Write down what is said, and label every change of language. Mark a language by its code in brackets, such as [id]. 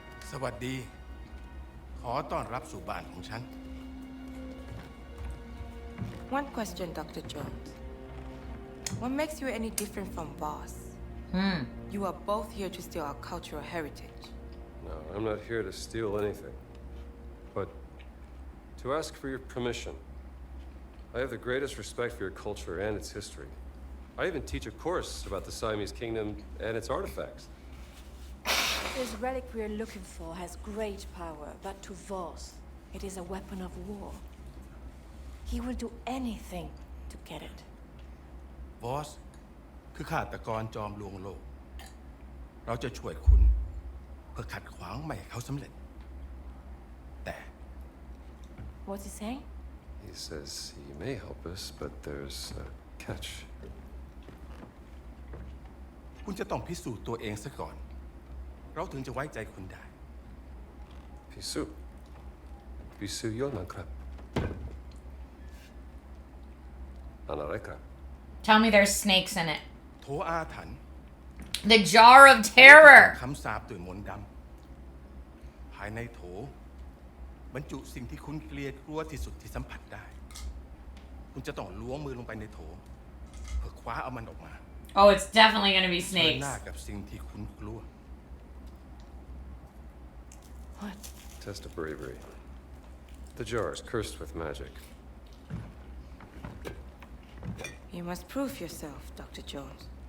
[th] สวัสดี ขอต้อนรับสู่บ้านของฉัน [en] One question, Dr. Jones. What makes you any different from Voss? You are both here to steal our cultural heritage. No, I'm not here to steal anything. But to ask for your permission. I have the greatest respect for your culture and its history. I even teach a course about the Siamese kingdom and its artifacts. This relic we're looking for has great power, but to Voss, it is a weapon of war. He will do anything to get it. [th] Voss คือฆาตกรจอมลวงโลก เราจะช่วยคุณเพื่อขัดขวางไม่ให้เขาสำเร็จ แต่ [en] What's he saying? He says he may help us, but there's a catch. [th] คุณจะต้องพิสูจน์ตัวเองซะก่อน เราถึงจะไว้ใจคุณได้ พิสูจน์ยอดนะครับ อะไรครับ [en] Tell me there's snakes in it. [th] โถอาถรรพ์ [en] The jar of terror. [th] คำสาปด้วยมนต์ดำภายในโถบรรจุสิ่งที่คุณเกลียดกลัวที่สุดที่สัมผัสได้ คุณจะต้องล้วงมือลงไปในโถเพื่อคว้าเอามันออกมา [en] Oh, it's definitely gonna be [th] เผชิญ [en] snakes. [th] หน้ากับสิ่งที่คุณกลัว [en] What? Test of bravery. The jar is cursed with magic. You must prove yourself, Dr. Jones.